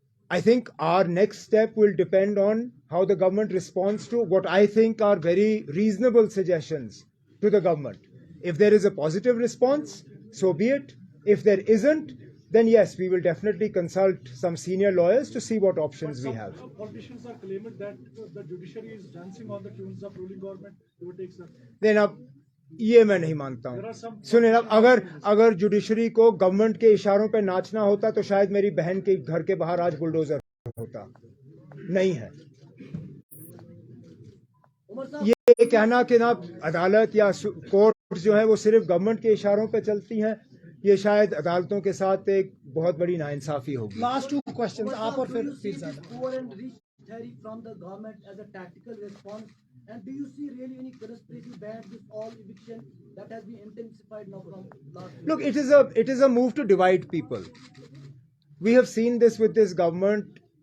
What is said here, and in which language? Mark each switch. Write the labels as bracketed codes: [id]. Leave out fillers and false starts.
[en] I think our next step will depend on how the government responds to what I think are very reasonable suggestions to the government. If there is a positive response, so be it. If there isn't, then yes, we will definitely consult some senior lawyers to see what options we have. Politicians are claiming that the judiciary is dancing on the tunes of ruling government. You would take, sir. [hi] Then अब ये मैं नहीं मानता हूँ. सुने ना, अगर judiciary को गवर्नमेंट के इशारों पे नाचना होता तो शायद मेरी बहन के घर के बाहर आज बुलडोजर होता. नहीं है. ये कहना कि ना अदालत या कोर्ट जो है वो सिर्फ गवर्नमेंट के इशारों पे चलती हैं, ये शायद अदालतों के साथ एक बहुत बड़ी नाइंसाफी होगी. [en] Last two questions, आप और फिर poor and rich theory from the government as a tactical response, and do you see really any conspiracy behind this all eviction that has been intensified now from last year? Look, it is a move to divide people. We have seen this with this government.